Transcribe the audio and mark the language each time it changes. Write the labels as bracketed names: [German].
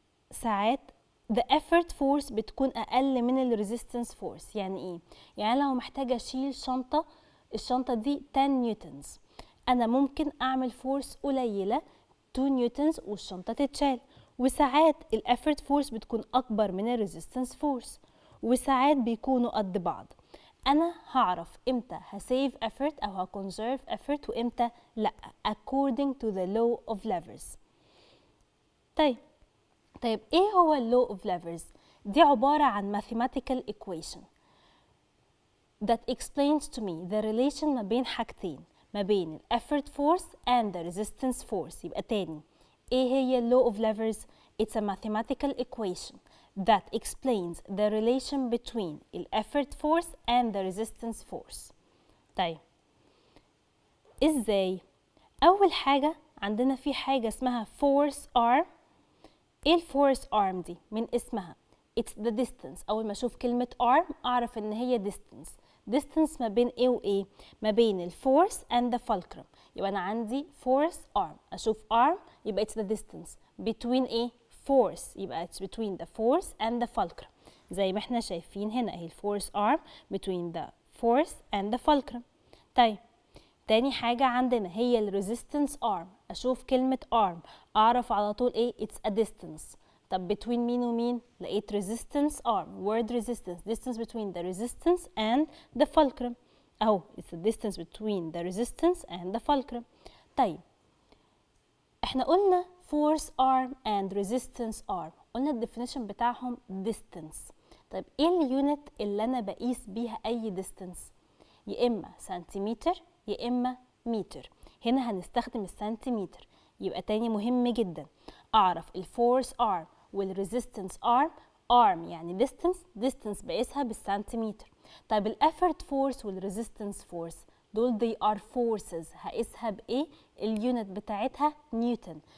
[Arabic] ساعات the effort force بتكون أقل من ال resistance force. يعني إيه؟ يعني لو محتاجة أشيل الشنطة دي 10 نيوتنز، أنا ممكن أعمل فورس قليلة 2 نيوتنز والشنطة تتشال. وساعات ال effort force بتكون أكبر من ال resistance force، وساعات بيكونوا قد بعض. أنا هعرف إمتى هسيف effort أو هكونسيرف effort وإمتى لأ [English] according to the law of levers. [Arabic] طيب ايه هو [English] law of levers؟ [Arabic] دي عبارة عن [English] mathematical equation that explains to me the relation [Arabic] ما بين حاجتين، ما بين ال [English] effort force and the resistance force. [Arabic] يبقى تاني ايه هي [English] law of levers؟ It's a mathematical equation that explains the relation between ال effort force and the resistance force. [Arabic] طيب ازاي؟ اول حاجة عندنا في حاجة اسمها force arm. ايه الفورس ارم دي؟ من اسمها [English] it's the distance. [Arabic] اول ما اشوف كلمة arm اعرف ان هي distance ما بين ايه وايه؟ ما بين الفورس [English] and the fulcrum. [Arabic] يبقى انا عندي [English] force arm، اشوف arm يبقى it's the distance between ايه؟ force، يبقى it's between the force and the fulcrum [Arabic] زي ما احنا شايفين هنا اهي [English] force arm between the force and the fulcrum. [Arabic] طيب تاني حاجة عندنا هي ال resistance arm. أشوف كلمة arm أعرف على طول إيه؟ [English] it's a distance. طب between [Arabic] مين ومين؟ لقيت [English] resistance arm word resistance distance between the resistance and the fulcrum [Arabic] أهو [English] it's a distance between the resistance and the fulcrum. [Arabic] طيب إحنا قلنا force arm and resistance arm، قلنا ال definition بتاعهم distance. طيب إيه اليونت اللي أنا بقيس بيها أي distance؟ يا إما سنتيمتر يا إما متر. هنا هنستخدم السنتيمتر. يبقى تاني مهم جدا أعرف الفورس arm والريزيستنس arm. arm يعني distance بقيسها بالسنتيمتر. طيب الافورت فورس والريزيستنس فورس دول [English] they are forces، [Arabic] هقيسها بإيه؟ اليونت بتاعتها نيوتن.